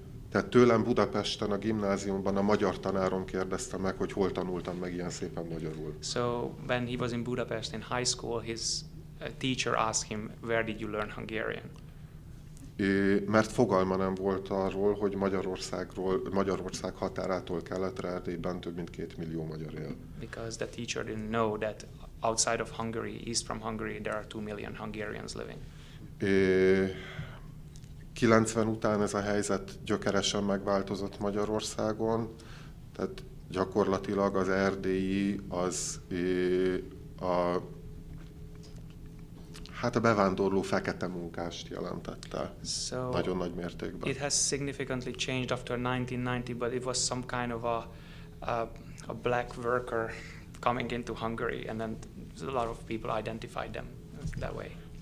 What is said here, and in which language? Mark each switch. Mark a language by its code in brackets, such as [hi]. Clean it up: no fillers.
[hu] Tehát tőlem Budapesten a gimnáziumban a magyar tanárom kérdezte meg, hogy hol tanultam meg ilyen szépen magyarul. [en] So when he was in Budapest in high school, his teacher asked him, "Where did you learn Hungarian?" [hu] Mert fogalma nem volt arról, hogy Magyarország határától keletre Erdélyben több mint 2 millió magyar él. [en] Because the teacher didn't know that outside of Hungary, east from Hungary, there are 2 million Hungarians living. [hu] 90 után ez a helyzet gyökeresen megváltozott Magyarországon, tehát gyakorlatilag az erdélyi az a bevándorló fekete munkást jelentette. [en] So [hu] nagyon nagy mértékben. [en] It has significantly changed after 1990, but it was some kind of a black worker coming into Hungary, and then a lot of people identified them that way.